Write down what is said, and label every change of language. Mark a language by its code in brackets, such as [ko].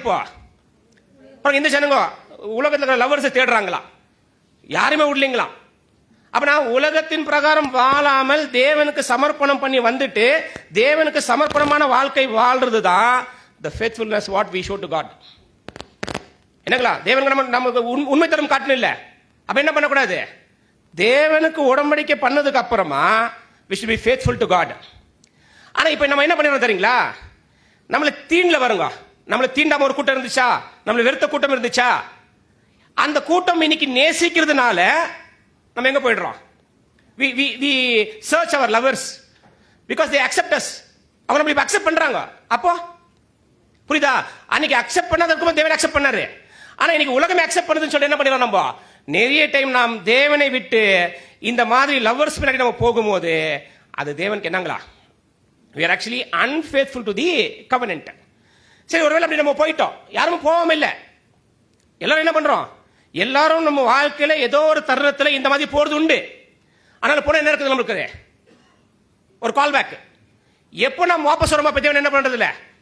[ta] இப்போ பாருங்க, இந்த ஜனங்க உலகத்தில் இருக்கிற லவர்ஸை தேடுறாங்களா? யாருமே விடலீங்களா? அப்ப நான் உலகத்தின் பிரகாரம் வாழாமல் தேவனுக்கு சமர்ப்பணம் பண்ணி வந்துட்டு தேவனுக்கு சமர்ப்பணமான வாழ்க்கை வாழ்றது தான் [en] the faithfulness what we show to God. [ta] என்னங்களா? தேவனுக்கு நமக்கு உண்மை தரம் காட்டணும் இல்ல? அப்ப என்ன பண்ணக்கூடாது? தேவனுக்கு உடன்படிக்கை பண்ணதுக்கு அப்புறமா [en] we should be faithful to God. [ta] ஆனா இப்ப நம்ம என்ன பண்ணிடுறோம் தெரியுங்களா? நம்மள தீண்டல வருங்க. நம்மள தீண்டாம ஒரு கூட்டம் இருந்துச்சா? நம்மள வெறுத்த கூட்டம் இருந்துச்சா? அந்த கூட்டம் இன்னைக்கு நேசிக்கிறதுனால நம்ம எங்க போயிடுறோம்? [en] we search our lovers because they accept us. [ta] அவங்க நம்மள அக்செப்ட் பண்றாங்க. அப்போ புரியுதா? அன்னைக்கு அக்செப்ட் பண்ணாததுக்கு தேவன் அக்செப்ட் பண்ணாரு. ஆனா இன்னைக்கு உலகமே அக்செப்ட் பண்ணுதுன்னு சொல்லி என்ன பண்ணிடுறோம்? நம்ம நிறைய டைம் நாம் தேவனை விட்டு இந்த மாதிரி லவ்வர்ஸ் பின்னாடி நம்ம போகும்போது அது தேவனுக்கு என்னங்களா? [en] we are actually unfaithful to the covenant. [ta] சரி, ஒருவேளை அப்படி நம்ம போயிட்டோம், யாரும் போகாம இல்ல, எல்லாரும் என்ன பண்றோம்? எல்லாரும் நம்ம வாழ்க்கையில ஏதோ ஒரு தருணத்துல இந்த மாதிரி போறது உண்டு. ஆனால் போன என்ன இருக்குது? நம்மளுக்கு ஒரு கால் பேக். எப்போ நம்ம வாபஸ் வரோமா தேவன் என்ன பண்றது இல்ல?